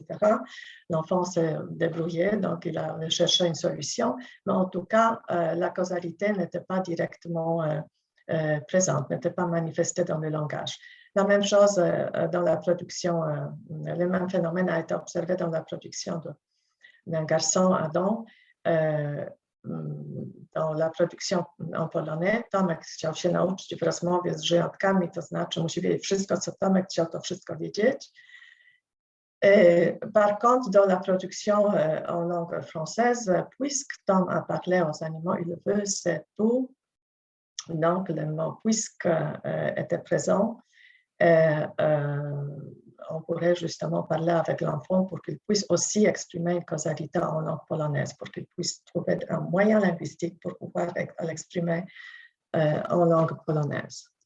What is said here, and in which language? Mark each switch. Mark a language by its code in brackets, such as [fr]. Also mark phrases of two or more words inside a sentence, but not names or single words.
[fr] L'enfant s'est débrouillé, donc il a cherché une solution, mais en tout cas, la causalité n'était pas directement présente, n'était pas manifestée dans le langage. La même chose dans la production, le même phénomène a été observé dans la production d'un garçon, Adam, dans la produkcja polonais. [pl] Tomek chciał się nauczyć w rozmowie z żyjątkami, to znaczy musi wiedzieć wszystko, co Tomek chciał to wszystko wiedzieć. [fr] Par contre, dans la production en langue française, puisque Tom a parlé aux animaux, il veut, c'est tout. Donc, le mot puisque était présent. On pourrait justement parler avec l'enfant pour qu'il puisse aussi exprimer une causalité en langue polonaise, pour qu'il puisse trouver un moyen linguistique pour pouvoir l'exprimer en langue polonaise.